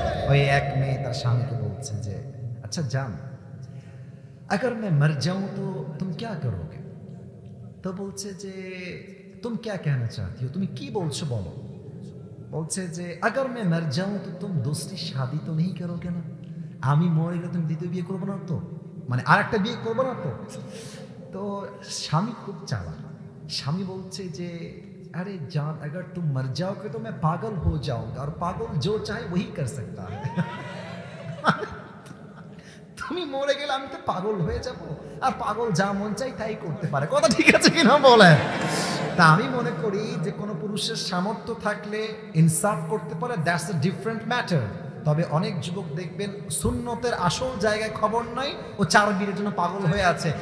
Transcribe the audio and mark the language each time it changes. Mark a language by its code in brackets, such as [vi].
[bn] ওই এক মেয়ে তার স্বামীকে বলছে যে আচ্ছা জান, [hi] अगर मैं मर जाऊं तो तुम क्या करोगे? [bn] তো বলছে যে [hi] तुम क्या कहना चाहती हो, [bn] তুমি কি বলছো বলো। বলছে যে [hi] अगर मैं मर जाऊं तो तुम दूसरी शादी तो नहीं करोगे ना, [bn] আমি মরে গেলে তুমি দ্বিতীয় বিয়ে করবে না তো, মানে আরেকটা বিয়ে করবে না তো। তো স্বামী খুব চালাক, স্বামী বলছে যে [hi] अरे जान अगर तुम मर जाओगे तो मैं पागल हो जाऊंगा, और पागल जो चाहे वही कर सकता है। [bn] তুমি মরে গেলে আমি তো পাগল হয়ে যাব, আর পাগল যা মন চাই তাই করতে পারে। কথা ঠিক আছে কিনা বলেন? তা আমি মনে করি যে কোনো পুরুষের সামর্থ্য থাকলে ইনসাফ করতে পারে, [en] That's a different matter. [bn] তবে অনেক যুবক দেখবেন সুন্নতের আসল জায়গায় খবর নাই, ও 4 বিয়ের জন্য পাগল হয়ে আছে।